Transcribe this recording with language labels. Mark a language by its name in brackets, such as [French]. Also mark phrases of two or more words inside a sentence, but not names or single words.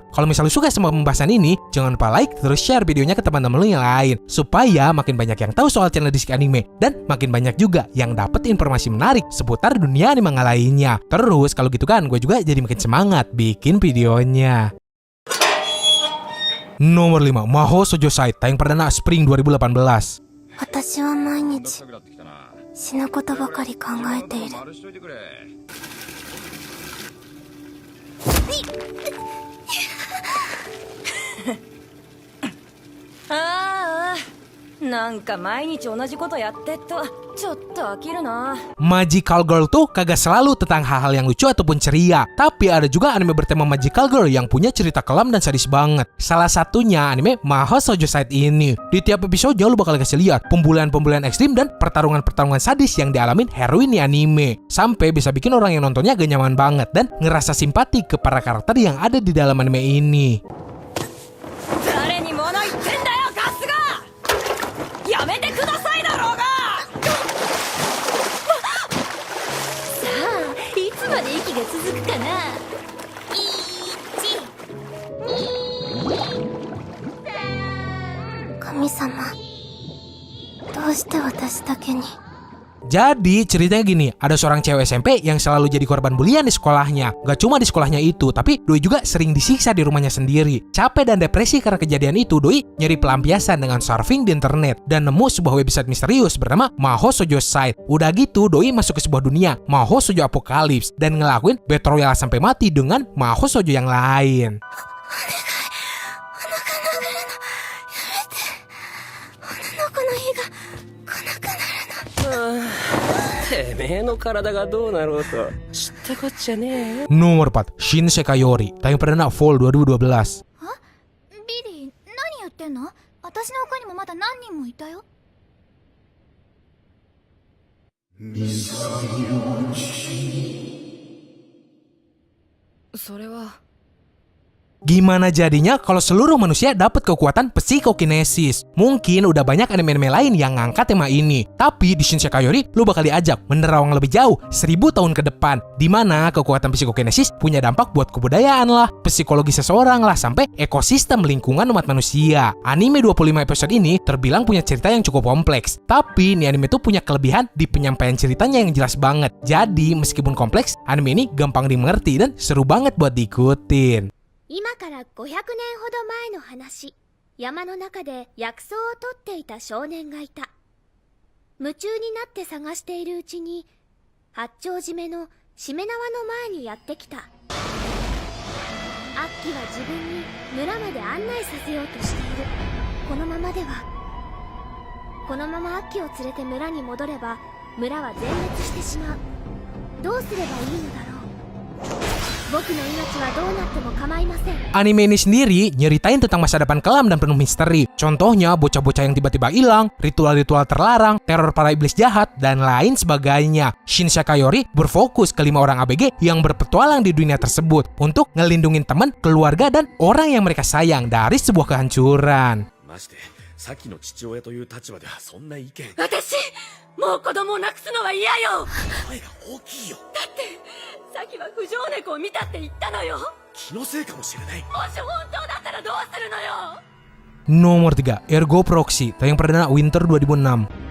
[Indonesian] Kalau misalnya suka sama pembahasan ini, jangan lupa like terus share videonya ke teman-teman lu yang lain, supaya makin banyak yang tahu soal channel Disc Anime, dan makin banyak juga yang dapat informasi menarik seputar dunia anime lainnya. Terus kalau gitu kan, gue juga jadi makin semangat bikin videonya. Nomor 5, Mahou Shoujo Side, tayang perdana Spring 2018. [Japanese] 私は毎日死ぬことばかり考えている。ああ、なんか毎日同じことやってっとちょっと飽きるな。 [English] Magical Girl [Indonesian] tuh kagak selalu tentang hal-hal yang lucu ataupun ceria, tapi ada juga anime bertema [English] Magical Girl [Indonesian] yang punya cerita kelam dan sadis banget. Salah satunya anime Mahou Shoujo Side ini. Di tiap episode lu bakal kasih lihat pembulian-pembulian ekstrim dan pertarungan-pertarungan sadis yang dialamin heroin di anime, sampai bisa bikin orang yang nontonnya gak nyaman banget dan ngerasa simpati ke para karakter yang ada di dalam anime ini. [Japanese] 誰に物言ってんだよガスが。やめてくださいだろうが。さあ、いつまで息が続くかな。神様、どうして私だけに。 [Indonesian] Jadi ceritanya gini, ada seorang cewek SMP yang selalu jadi korban bulian di sekolahnya. Gak cuma di sekolahnya itu, tapi Doi juga sering disiksa di rumahnya sendiri. Capek dan depresi karena kejadian itu, Doi nyari pelampiasan dengan surfing di internet dan nemu sebuah website misterius bernama Mahou Shoujo Side. Udah gitu, Doi masuk ke sebuah dunia Mahou Shoujo Apocalypse dan ngelakuin [English] battle royale [Indonesian] sampai mati dengan [Japanese] 魔法少女 [Indonesian] yang lain. [Japanese] てめえの体がどうなろうと知ったこっちゃねえよ。 [Indonesian] Nomor 4, Shinsekai Yori, tayang perdana Fall 2012. [Japanese] ビリー、何やってんの？私の他にもまだ何人もいたよ。それは [Indonesian] Gimana jadinya kalau seluruh manusia dapat kekuatan psikokinesis? Mungkin udah banyak anime-anime lain yang ngangkat tema ini, tapi di Shinsekai Yori lu bakal diajak menerawang lebih jauh 1000 tahun ke depan, dimana kekuatan psikokinesis punya dampak buat kebudayaan lah, psikologi seseorang lah, sampai ekosistem lingkungan umat manusia. Anime 25 episode ini terbilang punya cerita yang cukup kompleks, tapi ini anime tuh punya kelebihan di penyampaian ceritanya yang jelas banget. Jadi meskipun kompleks, anime ini gampang dimengerti dan seru banget buat diikutin. [Japanese] 今から500年ほど前の話、山の中で薬草を取っていた少年がいた。夢中になって探しているうちに、八丁締めのしめ縄の前にやってきた。アッキは自分に村まで案内させようとしている。このままアッキを連れて村に戻れば、村は全滅してしまう。どうすればいいのだろう。 [Indonesian] Anime ini sendiri nyeritain tentang masa depan kelam dan penuh misteri. Contohnya bocah-bocah yang tiba-tiba hilang, ritual-ritual terlarang, teror para iblis jahat, dan lain sebagainya. Shinsekai Yori berfokus ke 5 orang ABG yang berpetualang di dunia tersebut untuk ngelindungin teman, keluarga, dan orang yang mereka sayang dari sebuah kehancuran. [Japanese] さっきの父親という立場ではそんな意見。私もう子供を亡くすのは嫌よ。声が大きいよ。だってさっきは不条猫を見たって言ったのよ。気のせいかもしれない。もし本当だったらどうするのよ。 [Indonesian] Nomor 3, Ergo Proxy, tayang perdana Winter 2006.